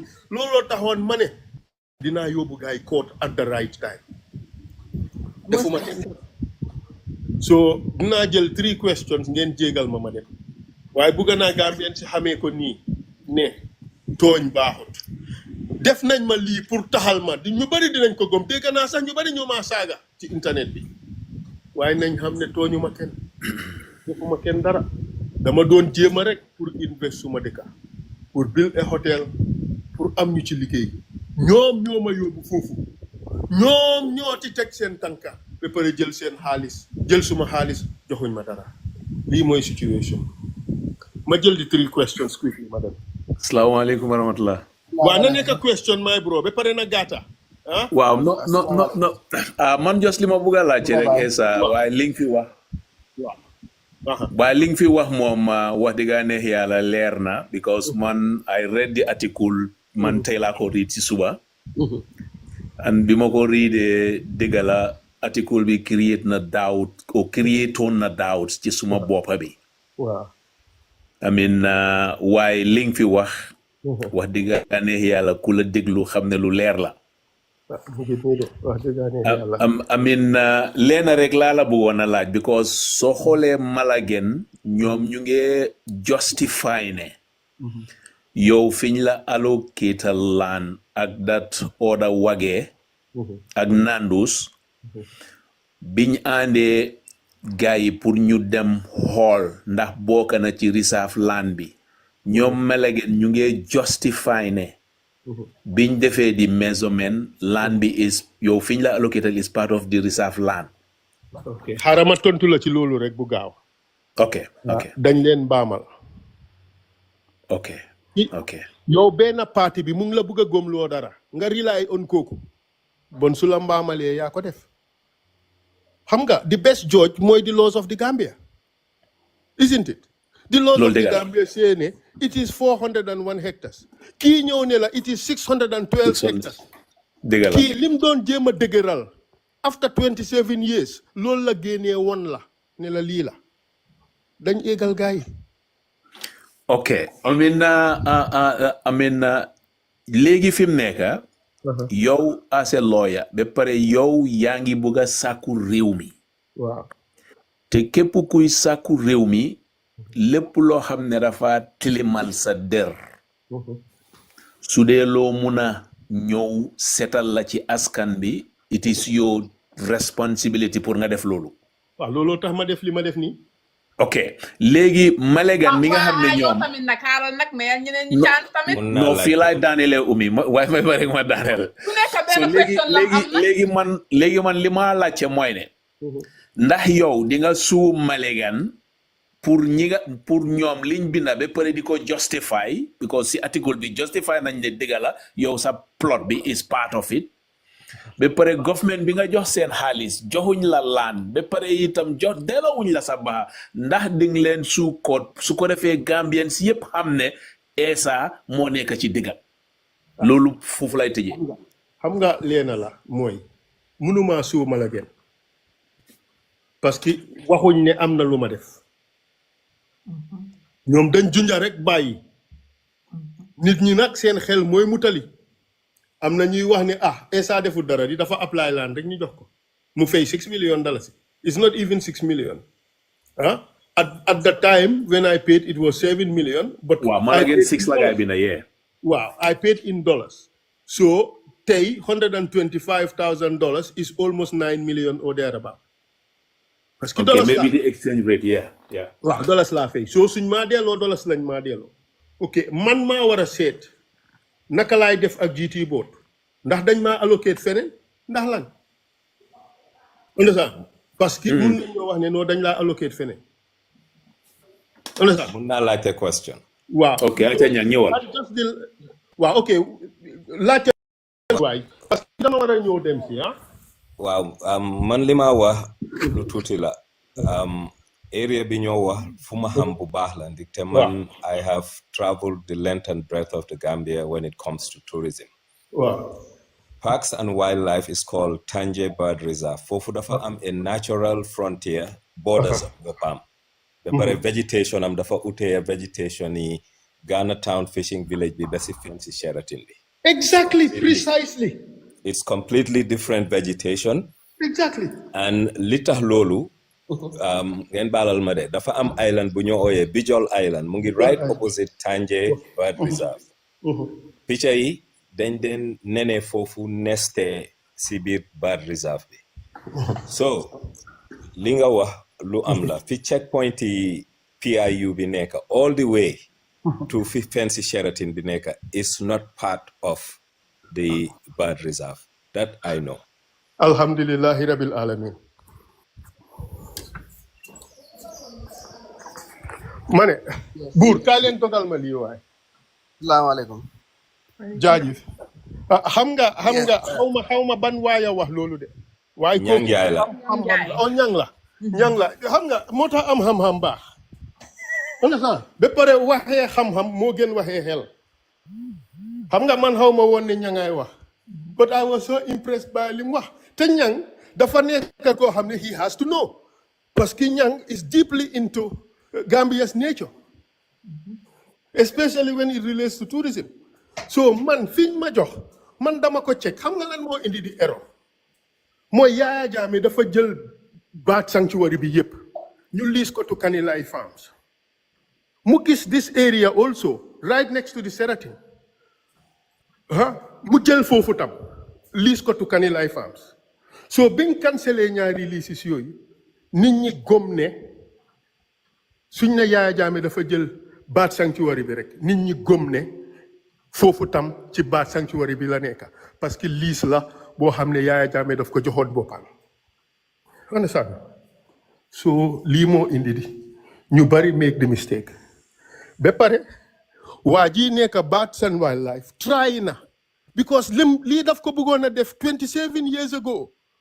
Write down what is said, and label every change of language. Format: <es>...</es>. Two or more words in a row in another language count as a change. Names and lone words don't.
<wo>Looloo taxoon ma ne dinaa yóbbu gaay</wo> <en>court at the right time.</en> <wo>Defuma so dinaa jël 3 questions ngeen jégal ma dem waaye bugga naa Gambien si xamee ko nii ne tooñ baaxut. Def nañ ma lii pour taxal ma ñu bari dinañ ko gom dégg naa sax ñu bari ñoo ma saaga ci internet bi waaye nañ xam ne tooñu ma kenn defuma kenn dara. Dama doon jéema rek pour invest suma dëkka pour</wo> <en>build a hotel</en> <wo>pour am ñu ci liggéey. Ñoom ñoo ma yóbbu foofu ñoom ñoo ci teg seen tànka ba pare jël seen xaalis jël suma xaalis joxuñ ma dara. Lii mooy situation. Ma jël di 3</wo> <en>questions quickly madam.</en> <ar>السلام عليكم ورحمة الله.</ar> <wo>Waa na nekk</wo> <en>question my bro</en> <wo>ba pare na gata.</wo> <en>Wow, no.</en> <wo>Man just lima bëgg a laajte rek Essa waaye li nga fi wax. Waaye li nga fi wax moom wax dëgg neex yàlla leer na because man</wo> <en>I read the article</en> <wo>man tey laa ko read ci suba. and bi ma ko readee dëgg la article bi create na doubt or creatoon na doubt ci suma boppa bi. waaw.</wo> <en>I mean</en> <wo>waaye li nga fi wax dëgg neex yàlla ku la déglu xam ne lu leer la. wax dëgg neex yàlla.</wo> <en>I mean</en> <wo>leena rek laa la bëggoon a laaj because soo xoolee Malagen ñoom ñu ngi justify ne yow fiñ la</wo> <en>allocate land</en> <wo>ak</wo> <en>that order</en> <wo>wagee ak Nandus biñ àndee gars yi pour ñu dem xool ndax bokk na ci</wo> <en>reserve land</en> <wo>bi ñoom Malagen ñu ngi justify ne biñ defee di</wo> <en>measurement land</en> <wo>bi is yow fiñ la allocated</wo> <en>is part of the reserve land.</en> <wo>ok xaaral ma tontu la ci loolu rek bu gaaw. ok dañ leen baamal. ok yow benn parti bi mu ngi la bëgg a gomloo dara nga</wo> <en>rely on</en> <wo>kooku bon su la mbaamalee yaa ko def xam nga</wo> <en>the best judge</en> <wo>mooy</wo> <en>the laws of the Gambia isn't it. the laws of the Gambia say ne it is 401 hectares</en> <wo>kii ñëw ne la</wo> <en>it is 612 hectares.</en> <wo>dëgg la kii lim doon jéem a dëgëral after 27 years loolu la génnee woon la ne la lii la dañ égal gars yi. ok I mean léegi fi mu nekk yow</wo> <en>as a lawyer</en> <wo>ba pare yow yaa ngi bëgg a sàkku réew mi. waaw te képp kuy sàkku réew mi lépp loo xam ne dafa tilimal sa der su dee loo mun a ñëw setal la ci askan bi</wo> <en>it is your responsibility</en> <wo>pour nga def loolu. waaw looloo tax ma def li ma def nii. ok léegi Malagen mi nga xam ne ñoom tamit nag xaaral nag mais ñeneen ñi chance tamit. non fii laay daanelee umi waaye may bari ma daaneel. ku nekk benn personne la am na léegi man li ma laajte mooy ne ndax yow di nga suu Malagen pour ñoom liñ binda ba pare di ko justify because si article bi justify nañ ne dëgg la yow sa plot bi</wo> <en>is part of it</en> <wo>ba pare government bi nga jox seen xaalis joxuñ la laan ba pare itam jox delawuñ la sa baax ndax di nga leen suu ko su ko defee Gambian si yëpp xam ne Essa moo nekk ci digga loolu foofu lay tëjee. xam nga leena la mooy mënuma suu Malagen</wo> <fr>parce que</fr> <wo>waxuñ ne am na lu ma def ñoom dañ junja rek bàyyi nit ñi nag seen xel mooy mutali am na ñuy wax ne Essa deful dara di dafa</wo> <en>apply land</en> <wo>rek ñu jox ko mu fay $6 million</wo> <en>it's not even 6 million at the time when I paid it was 7 million but</en> <wo>waaw Malagen 6 la gaay bi na yee</wo> <en>waaw I paid in dollars so tey $125,000 is almost 9 million or thereabout</en> <fr>parce que</fr> <en>dollars maybe the exchange rate yeah</en> <wo>waaw dollars laa fay soo suñ maa delloo dollars lañ maa delloo ok man maa war a seet naka laay def ak GT board ndax dañ maa allocate feneen ndax lan understand</wo> <fr>parce que</fr> <wo>mun nañoo wax ne non dañ laa allocate feneen understand mun naa laajte question waaw ok aca ñaan ñëwal waaw ok laajte waay</wo> <fr>parce que</fr> <wo>dama war a ñëw dem si waaw man li ma wax lu tuuti la area bi ñoo wax fu ma xam bu baax la ndaxte man</wo> <en>I have traveled the length and breadth of the Gambia when it comes to tourism. Wow. Parks and Wildlife is called Tanje Bird Reserve.</en> <wo>Foofu dafa am a</wo> <en>natural frontier borders</en> <wo>of boppam. Ba pare vegetation am dafa utee vegetation yi Ghana Town Fishing Village bi ba si Fancy Sheraton bi.</wo> <en>Exactly, precisely. It's completely different vegetation. Exactly.</en> <wo>And li tax loolu ngeen baalal ma de dafa am island bu ñoo ooyee Bijol Island mu ngi</wo> <en>right opposite</en> <wo>Tanje Bird Reserve. Picca yi dañ den nene foofu neste si biir</wo> <en>bird reserve</en> <wo>bi. So li nga wax lu am la fi checkpoint yi PIU bi nekk</wo> <en>all the way to</en> <wo>fi Fancy Sheraton bi nekk</wo> <en>is not part of the bird reserve. That I know.</en> <ar>الحمد لله رب العالمين.</ar> <wo>Mane, buur kaay leen togal ma lii waay. Salaamaaleykum. Jaajëf. xam nga xaw ma ban waaya wax loolu de. waaye ñang yaay la. ñang la. ñang la xam nga moo tax am xam-xam baax. understand ba pare waxee xam-xam moo gën waxee xel. xam nga man xaw ma woon ne ñangaay wax</wo> <en>But I was so impressed by</en> <wo>li mu wax te Ñang dafa nekk koo xam ne</wo> <en>he has to know</en> <fr>parce que</fr> <en>Ñang is deeply into Gambia's nature, especially when it relates to tourism.</en> <wo>So man fiñ ma jox man dama ko check xam nga lan moo indi di error mooy Yaya Jammeh dafa jël baat sanctuary bi yépp ñu lease ko to Kanilai Farms mu gis</wo> <en>this area also right next to the Sheraton</en> <wo>mu jël foofu tam lease ko to Kanilai Farms so biñ cancellé ñaari leases yooyu nit ñi gom ne suñ ne Yaya Jammeh dafa jël baat sanctuary bi rek nit ñi gom ne foofu tam ci baat sanctuary bi la nekk</wo> <fr>parce que</fr> <wo>lease la boo xam ne Yaya Jammeh daf ko joxoon boppam understand so lii moo indi di ñu bari</wo> <en>make the mistake</en> <wo>ba pare waa ji nekk Birds and Wildlife try na because lii daf ko bëggoon a def</wo> <en>27 years ago</en>